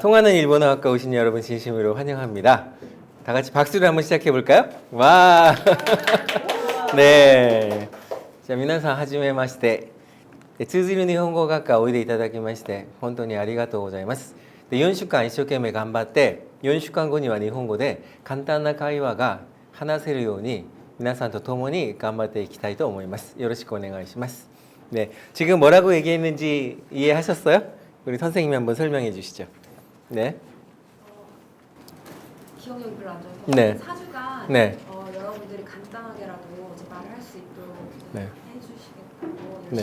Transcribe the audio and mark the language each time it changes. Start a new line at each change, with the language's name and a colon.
Korean: 통하는 일본어학과 오신 여러분 진심으로 환영합니다. 다 같이 박수를 한번 시작해 볼까요? 와! 네.
Japanese: 자, 皆さんはじめまして。通じる日本語学科おいでいただきまして本当にありがとうございます。で、4週間一生懸命頑張って4週間後には日本語で簡単な会話が話せるように皆さんと共に頑張っていきたいと思います。よろしくお願いします.
Korean: 네, 지금 뭐라고 얘기했는지 이해하셨어요? 우리 선생님이 한번 설명해 주시죠. 네. 기억력이 별로 안 좋아서 네. 4주간 네. 여러분들이 간단하게라도 이제 말을 할 수 있도록 네. 해주시겠다고 네.